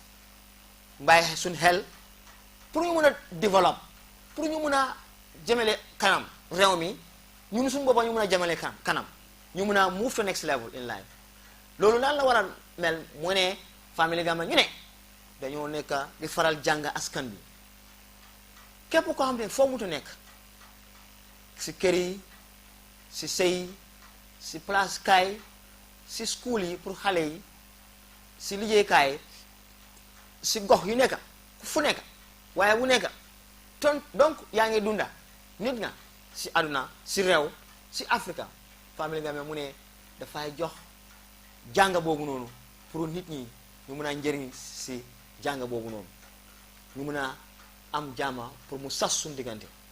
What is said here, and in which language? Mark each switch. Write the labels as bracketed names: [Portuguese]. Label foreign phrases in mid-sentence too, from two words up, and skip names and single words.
[Wolof] suñ xel pour ñu mun a développe pour ñu mun a jëmale kanam réew mi ñun suñu boppa ñu mun a jëmale kanam ñu mun a [English] move to next level in life [Wolof] loolu lan la war a mel mu ne family Gambia ñu ne dañoo nekk di faral jàng askan bi képp koo xam ne foo mutu nekk si kër yi si sëy si place kaay si school yi pour xale yi si liggéeykaay si gox yu nekk fu nekk waaye bu nekk donc yaa ngi dunda nit nga si aduna si réew si Africa family Gambia mu ne dafay jox jàng boobu noonu pour nit ñi ñu mun a njëriñ si jàng boobu noonu ñu mun a am jàmma pour mu sas suñu diggante